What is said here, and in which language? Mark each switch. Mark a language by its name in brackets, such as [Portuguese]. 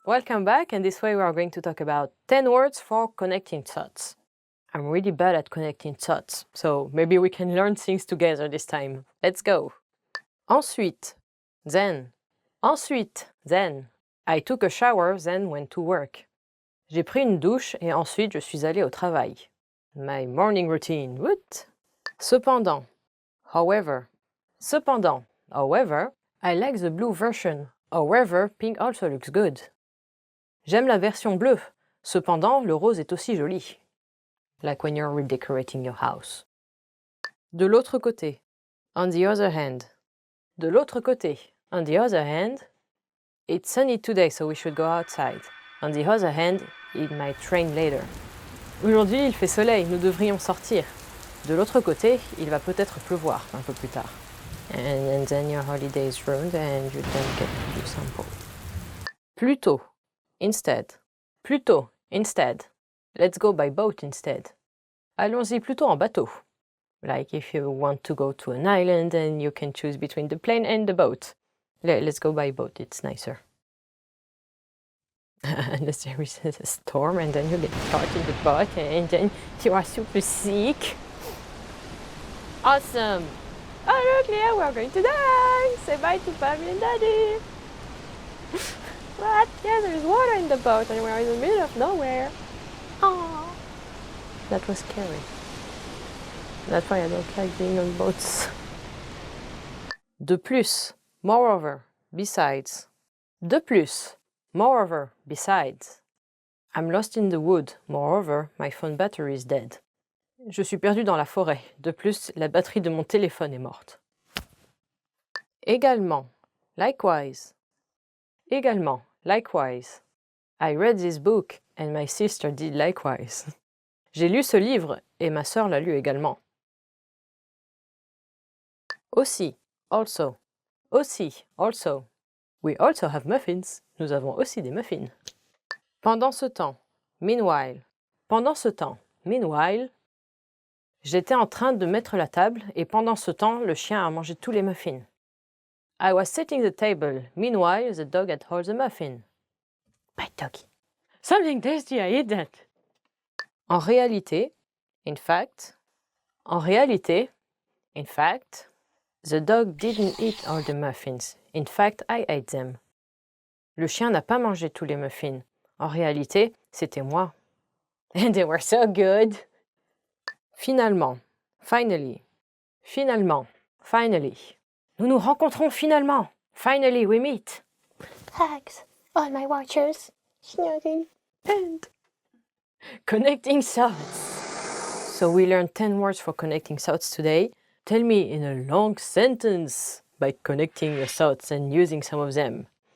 [English] Welcome back, and this way we are going to talk about 10 words for connecting thoughts. I'm really bad at connecting thoughts, so maybe we can learn things together this time. Let's go! Ensuite, then. Ensuite, then. I took a shower, then went to work. [French] J'ai pris une douche et ensuite je suis allé au travail. [English] My morning routine. What? Cependant. However. Cependant. However, I like the blue version. However, pink also looks good. [French] J'aime la version bleue. Cependant, le rose est aussi joli. [English] Like when you're redecorating your house. [French] De l'autre côté. [English] On the other hand. De l'autre côté. On the other hand. It's sunny today, so we should go outside. On the other hand, it might rain later. [French] Aujourd'hui, il fait soleil, nous devrions sortir. De l'autre côté, il va peut-être pleuvoir un peu plus tard. [English] And then your holiday is ruined and you don't get to do sample. Plutôt, instead. Plutôt, instead. Let's go by boat instead. [French] Allons-y plutôt en bateau. [English] Like if you want to go to an island and you can choose between the plane and the boat. Let's go by boat, it's nicer. Unless there is a storm and then you get caught in the boat and then you are super sick. Awesome! Oh look, Leah, we're going to die! Say bye to Mommy and Daddy! What? Yeah, there's water in the boat and we're in the middle of nowhere. Oh, that was scary. That's why I don't like being on boats. De plus, moreover, besides. De plus, moreover, besides. I'm lost in the wood. Moreover, my phone battery is dead. [French] Je suis perdu dans la forêt. De plus, la batterie de mon téléphone est morte. [English] Également, likewise. Également, likewise. I read this book and my sister did likewise. [French] J'ai lu ce livre et ma sœur l'a lu également. [English] Aussi, also. Aussi, also. We also have muffins. [French] Nous avons aussi des muffins. Pendant ce temps, meanwhile. Pendant ce temps, meanwhile. J'étais en train de mettre la table et pendant ce temps, le chien a mangé tous les muffins. [English] I was setting the table. Meanwhile, the dog had all the muffins. My doggy. Something tasty, I ate that. En réalité, in fact. En réalité, in fact. The dog didn't eat all the muffins. In fact, I ate them. [French] Le chien n'a pas mangé tous les muffins. En réalité, c'était moi. [English] And they were so good. Finalement, finally. Finalement, finally. [French] Nous nous rencontrons finalement. [English] Finally, we meet. Thanks, all my watchers. Snugging. And connecting thoughts. So we learned 10 words for connecting thoughts today. Tell me in a long sentence by connecting your thoughts and using some of them.